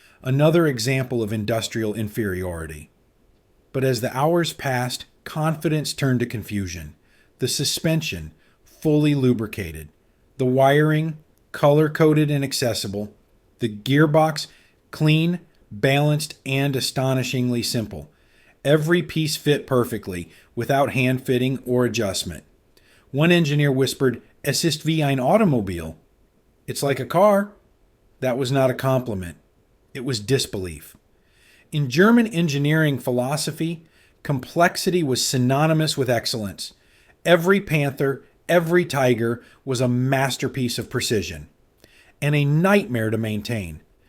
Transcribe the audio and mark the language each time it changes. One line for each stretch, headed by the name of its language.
English: Another example of industrial inferiority. But as the hours passed, confidence turned to confusion. The suspension, fully lubricated. The wiring, color-coded and accessible. The gearbox, clean, balanced, and astonishingly simple. Every piece fit perfectly, without hand fitting or adjustment. One engineer whispered,
German: "Es ist wie ein Automobil."
English: It's like a car. That was not a compliment. It was disbelief. In German engineering philosophy, complexity was synonymous with excellence. Every Panther, every Tiger was a masterpiece of precision, and a nightmare to maintain.